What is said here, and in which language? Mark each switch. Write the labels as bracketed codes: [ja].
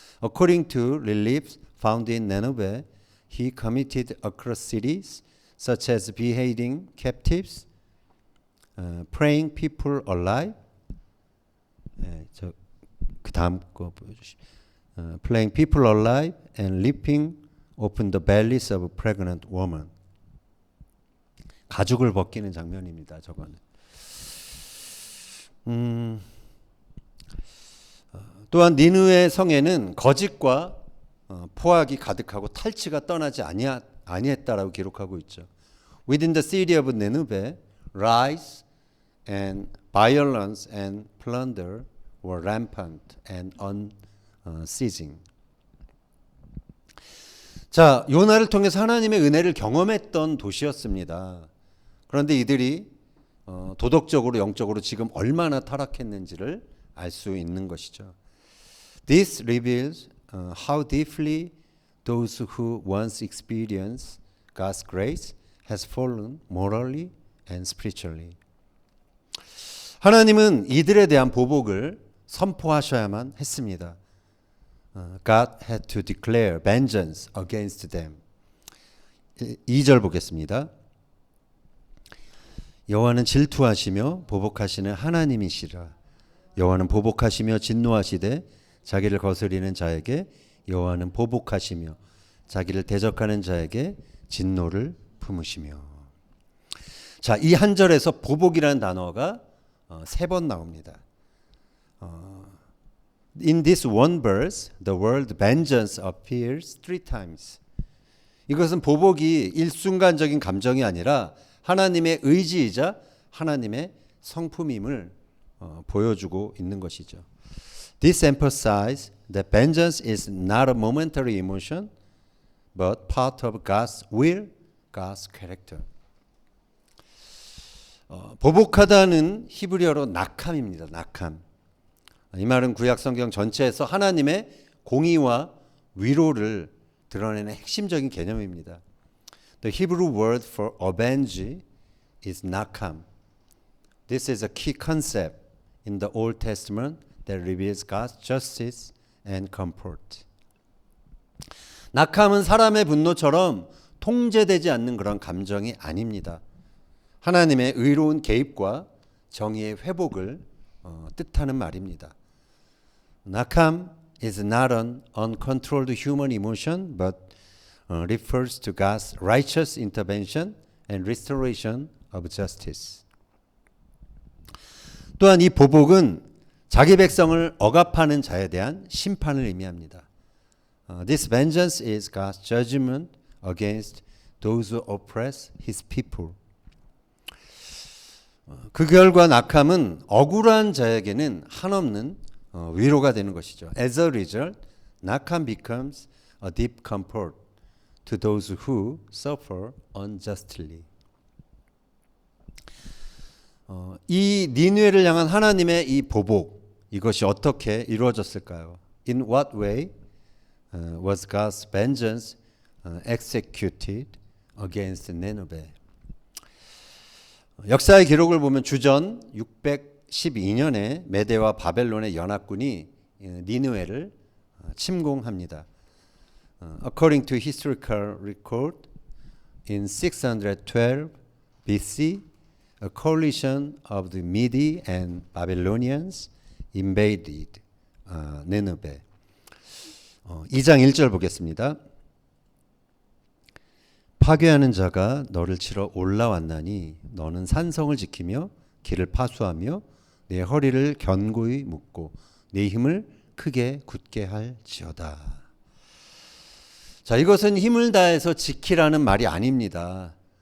[en] According to reliefs found in Nineveh, he committed across cities such as beheading captives, praying people alive. [ko] 그 다음 거 보여주시. [en] Playing people alive and ripping open the bellies of pregnant women. [ko] 가죽을 벗기는 장면입니다. 저거는. 또한 니느웨 성에는 거짓과 포악이 가득하고 탈취가 떠나지 아니했다라고 기록하고 있죠. [en] Within the city of Nineveh, lies and violence and plunder were rampant and unceasing. [ko] 자, 요나를 통해서 하나님의 은혜를 경험했던 도시였습니다. 그런데 이들이 도덕적으로 영적으로 지금 얼마나 타락했는지를 알 수 있는 것이죠. [en] This reveals how deeply those who once experienced God's grace has fallen morally and spiritually. [ko] 하나님은 이들에 대한 보복을 선포하셔야만 했습니다. [en] God had to declare vengeance against them. [ko] 2절 보겠습니다. 여호와는 질투하시며 보복하시는 하나님이시라. 여호와는 보복하시며 진노하시되 자기를 거스리는 자에게 여호와는 보복하시며 자기를 대적하는 자에게 진노를 품으시며. 자, 이 한 절에서 보복이라는 단어가 3번 나옵니다. [en] In this one verse, the word vengeance appears 3 times. [ko] 이것은 보복이 일순간적인 감정이 아니라 하나님의 의지이자 하나님의 성품임을 보여주고 있는 것이죠. [en] This emphasizes that vengeance is not a momentary emotion, but part of God's will, God's character. [ko] 보복하다는 히브리어로 낙함입니다. 낙함. 이 말은 구약 성경 전체에서 하나님의 공의와 위로를 드러내는 핵심적인 개념입니다. [en] The Hebrew word for avenge is nakam. This is a key concept in the Old Testament that reveals God's justice and comfort. [ko] 낙함은 사람의 분노처럼 통제되지 않는 그런 감정이 아닙니다. 하나님의 의로운 개입과 정의의 회복을 뜻하는 말입니다. [en] 낙함 is not an uncontrolled human emotion, but refers to God's righteous intervention and restoration of justice. [ko] 또한 이 보복은 자기 백성을 억압하는 자에 대한 심판을 의미합니다. [en] This vengeance is God's judgment against those who oppress His people. [ko] 그 결과 낙함은 억울한 자에게는 한없는 위로가 되는 것이죠. [en] As a result, 낙함 becomes a deep comfort to those who suffer unjustly. [ko] 이 니느웨를 향한 하나님의 이 보복, 이것이 어떻게 이루어졌을까요? [en] In what way was God's vengeance executed against Nineveh? [ko] 역사의 기록을 보면 주전 612년에 메대와 바벨론의 연합군이 니느웨를 침공합니다. [en] According to historical record, in 612 BC, a coalition of the Mede and Babylonians invaded Nineveh. [ko] 2장 1절 보겠습니다. 파괴하는 자가 너를 치러 올라왔나니 너는 산성을 지키며 길을 파수하며 내 허리를 견고히 묶고 네 힘을 크게 굳게 할지어다. 자, 이것은 힘을 다해서 지키라는 말이 아닙니다.